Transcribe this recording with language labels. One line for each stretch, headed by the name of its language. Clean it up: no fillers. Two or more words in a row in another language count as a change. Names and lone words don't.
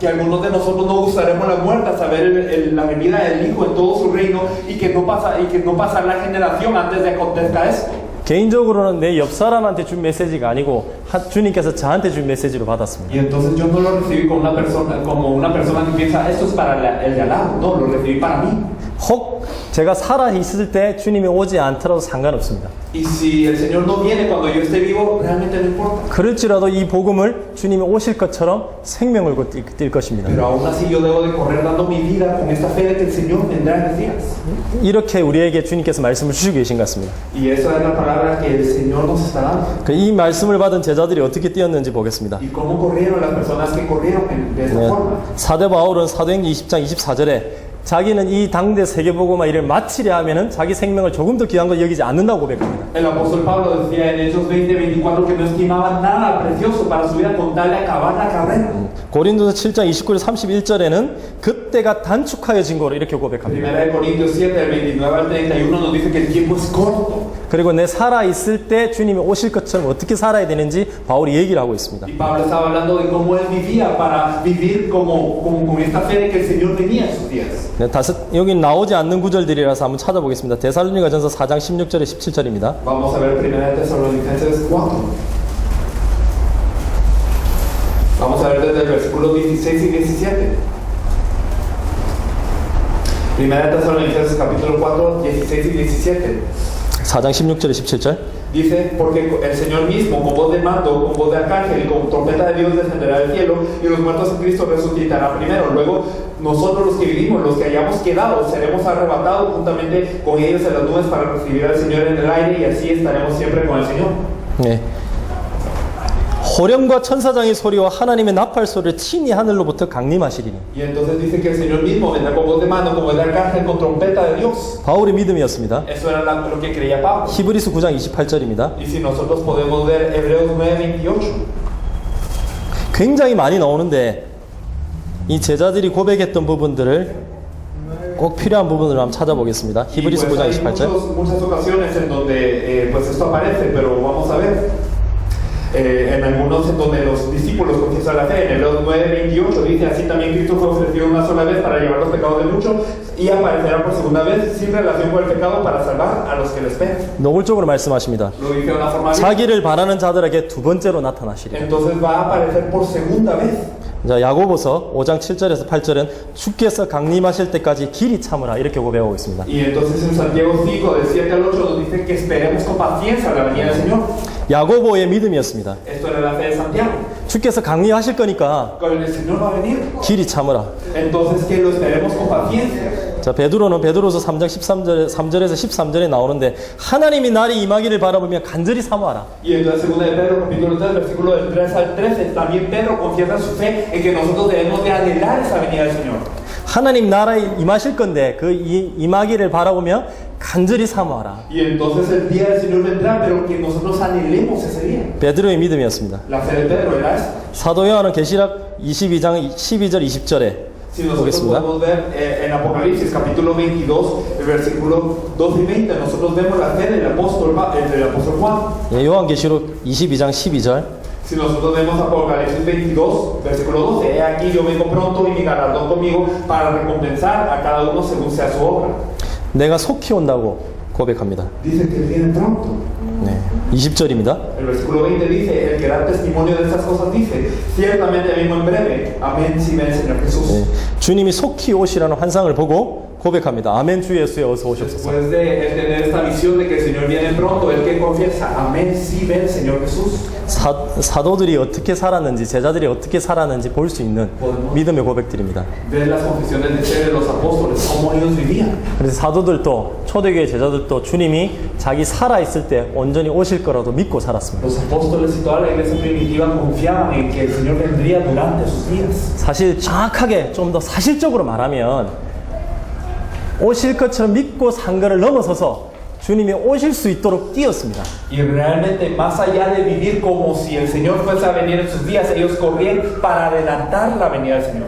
Spanish: que algunos de nosotros no gustaremos la muerte a saber la venida del Hijo en todo su reino y que no pasa la generación antes de acontezca esto.
Korean: 개인적으로는 내 옆 사람한테 준 메시지가 아니고 주님께서 저한테 준 메시지로 받았습니다.
Spanish: Y entonces yo no lo recibí como una persona que piensa esto es para el de al lado, no, lo recibí para mí.
Korean: 혹 제가 살아 있을 때 주님이 오지 않더라도 상관없습니다.
Spanish: Y si el Señor no viene cuando yo esté vivo, realmente no importa.
Korean: 그럴지라도 이 복음을 주님이 오실 것처럼 생명을 걸고 뛸 것입니다.
Spanish: Pero aún así yo debo de correr dando mi vida con esta fe de que el Señor vendrá en los días.
Korean: 이렇게 우리에게 주님께서 말씀을 주시고 계신 것 같습니다.
Spanish: Y esa es la palabra que el Señor nos está dando.
Korean: 이 말씀을 받은 제자들이 어떻게 뛰었는지 보겠습니다.
Spanish: Y cómo corrieron las personas que corrieron de esta forma.
Korean: 사도 바울은 사도행전 20장 24절에 자기는 이 당대 세계복음화 일을 마치려 하면은 자기 생명을 조금 더 귀한 거 여기지 않는다고 고백합니다.
Spanish: El apóstol Pablo decía en Hechos 20:24 que no estimaba nada precioso para su vida con tal de acabar la carrera.
Korean: 고린도서 7장 29절 31절에는 그때가 단축하여진 거로 이렇게 고백합니다.
Spanish: Primera de Corintios 7, del 29 al 31 nos dice que el tiempo es corto.
Korean: 그리고 내 살아 있을 때 주님이 오실 것처럼 어떻게 살아야 되는지 바울이 얘기를 하고 있습니다.
Spanish: Y Pablo estaba hablando de cómo él vivía para vivir como con esta fe de que el Señor venía en sus días.
Korean: 네, 여기 나오지 않는 구절들이라서 한번 찾아보겠습니다. 데살로니가전서 4장 16절에 17절입니다.
Spanish: Vamos a ver Primera de Tesalonicenses 4. Vamos a ver desde el versículo 16 y 17. Primera de Tesalonicenses capítulo 4, 16 y 17.
Korean: 4장 16절에 17절.
Spanish: Dice, porque el Señor mismo, con voz de mando, con voz de arcángel y con trompeta de Dios descenderá del cielo y los muertos en Cristo resucitarán primero. Luego, nosotros los que vivimos, los que hayamos quedado, seremos arrebatados juntamente con ellos en las nubes para recibir al Señor en el aire y así estaremos siempre con el Señor.
Korean: 네. 호령과 천사장의 소리와 하나님의 나팔 소리를 친히 하늘로부터 강림하시리니.
Spanish: Y entonces dice que el Señor mismo vendrá con voz de mando, con voz de arcángel, con trompeta de Dios.
Korean: 바울의 믿음이었습니다.
Spanish: Eso era lo que creía Pablo.
Korean: 히브리서 9장 28절입니다.
Spanish: Y si nosotros podemos ver Hebreos 9:28.
Korean: 굉장히 많이 나오는데 이 제자들이 고백했던 부분들을 꼭 필요한 부분을 한번 찾아보겠습니다. 히브리서 9장 28절.
Spanish: Muchas ocasiones en donde pues esto aparece, pero vamos a ver. En algunos en donde los discípulos confiesan la fe. En Hebreos 9:28 dice: así también Cristo fue ofrecido una sola vez para llevar los pecados de muchos y aparecerá por segunda vez sin relación con el pecado para salvar a los que le esperan.
Korean: 노골적으로 말씀하십니다.
Spanish: Lo dice de una forma bien.
Korean: 자기를 바라는 자들에게 두 번째로 나타나시리라.
Spanish: Entonces va a aparecer por segunda vez.
Korean: 자, 야고보서 5장 7절에서 8절은 주께서 강림하실 때까지 길이 참으라 이렇게 고백하고 있습니다.
Spanish: Y entonces en Santiago 5, del 7 al 8, nos dice que esperemos con paciencia la venida del Señor.
Korean: 야고보의 믿음이었습니다.
Spanish: Esto era la fe de Santiago.
Korean: 주께서 강림하실 거니까
Spanish: Cuando el Señor va a venir,
Korean: 길이 참으라.
Spanish: entonces que lo esperemos con paciencia.
Korean: 자, 베드로는 베드로서 3장 3절에서 13절에 나오는데 하나님이 날이 임하기를 바라보며 간절히 사모하라.
Spanish: Y entonces, segunda de Pedro, capítulo 3, versículo del 3 al 13, también Pedro confiesa su fe en que nosotros debemos de anhelar esa venida del Señor.
Korean: 하나님 나라에 임하실 건데 그 임하기를 바라보며 간절히 사모하라.
Spanish: Y entonces el día del Señor vendrá, pero que nosotros anhelemos ese día.
Korean: 베드로의 믿음이었습니다.
Spanish: La fe de Pedro era esa.
Korean: 사도 요한은 계시록 22장 12절 20절에
Spanish: Si nosotros
Korean: 보겠습니다.
Spanish: podemos ver en Apocalipsis capítulo 22, el versículo 12 y 20, nosotros vemos la fe del apóstol Juan.
Korean: 예, 요한계시록 22장 12절
Spanish: Si nosotros vemos Apocalipsis 22, versículo 12, he aquí yo vengo pronto y mi galardón conmigo para recompensar a cada uno según sea su obra.
Korean: 내가 속히 온다고 고백합니다.
Spanish: Dice que él viene pronto.
Korean: 네, 20절입니다.
Spanish: El versículo 20 dice, el que da testimonio de estas cosas dice, ciertamente vengo en breve, amén, si ven Señor Jesús.
Korean: 네, 주님이 속히 오시라는 환상을 보고 고백합니다. 아멘 주 예수에 어서 오셨소서.
Spanish: Después de tener esta visión de que el Señor viene pronto, el que confiesa, amén, si ven Señor Jesús.
Korean: 사도들이 어떻게 살았는지 제자들이 어떻게 살았는지 볼 수 있는 믿음의 고백들입니다.
Spanish: Ver las confesiones de fe de los apóstoles, cómo ellos vivían.
Korean: 그래서 사도들도 초대교회 제자들도 주님이 자기 살아있을 때 온전히 오실 거라도 믿고 살았습니다.
Spanish: Los apóstoles y toda la iglesia primitiva confiaban en que el Señor vendría durante sus días.
Korean: 사실 정확하게 좀 더 사실적으로 말하면 오실 것처럼 믿고 산 거를 넘어서서 주님이 오실 수 있도록 뛰었습니다.
Spanish: Y realmente más allá de vivir como si el Señor fuese a venir en sus días, ellos corrían para adelantar la venida del Señor.